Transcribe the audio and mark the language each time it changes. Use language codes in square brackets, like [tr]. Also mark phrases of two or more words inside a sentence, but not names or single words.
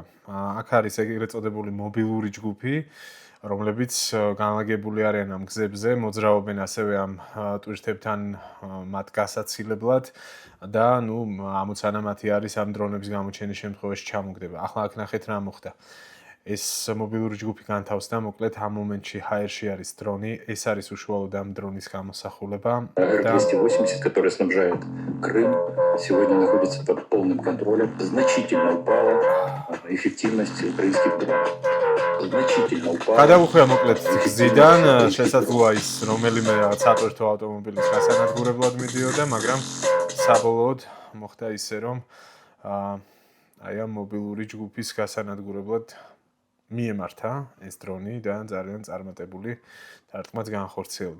[ka] აქ არის ეგრეთ წოდებული მობილური ჯგუფი, რომლებიც განლაგებული არიან ამ გზებზე, მოძრაობენ ასევე ამ ტურისტებთან მათ გასაცილებლად და ამოცანა მათი არის ამ დრონების გამოჩენის შემთხვევაში ჩამოგდება. ახლა აქ ნახეთ რა მოხდა. ეს მობილური ჯგუფი განთავსდა, მოკლედ ამ მომენტში ჰაერში არის დრონი, ეს არის უშუალოდ ამ დრონის გამოსახულება და [ru] 280, который снабжает Крым, сегодня находится под полным контролем. Значительно упала эффективность украинских дронов. Значительно упала. [ka] გადავუხვია მოკლედ გზიდან, შესაძლოა ის რომელიმე რაღაც სატვირთო ავტომობილის გასანადგურებლად მიდიოდა, მაგრამ საბოლოოდ მოხდა ისე, რომ აი ამ მობილური ჯგუფის გასანადგურებლად მიემართა ეს დრონი და ძალიან წარმატებული დარტყმაც განხორციელდა.